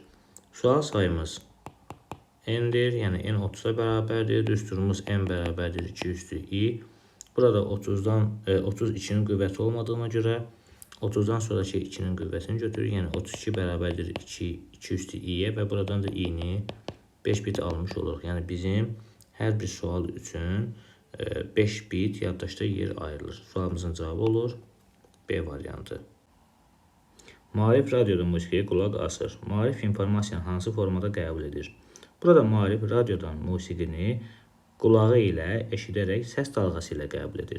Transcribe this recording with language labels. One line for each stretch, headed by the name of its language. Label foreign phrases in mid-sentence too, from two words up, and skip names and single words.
Azerbaijani: Sual sayımız n-dir, yəni n 30-a bərabərdir, düsturumuz n bərabərdir 2 üstü i. Burada 32-nin qüvvəti olmadığına görə 30-dan sonraki 2-nin qüvvətini götürür, yəni 32 bərabərdir 2 üstü i-yə və buradan da i-ni 5 bit almış oluruq. Yəni bizim hər bir sual üçün 5 bit yaddaşda yer ayrılır. Sualımızın cavabı olur B variantı. Maarif radioda musiqiyə qulaq asır. Maarif informasiyanı hansı formada qəbul edir? Burada Maarif radiodan musiqini qulağı ilə eşidərək səs dalğası ilə qəbul edir.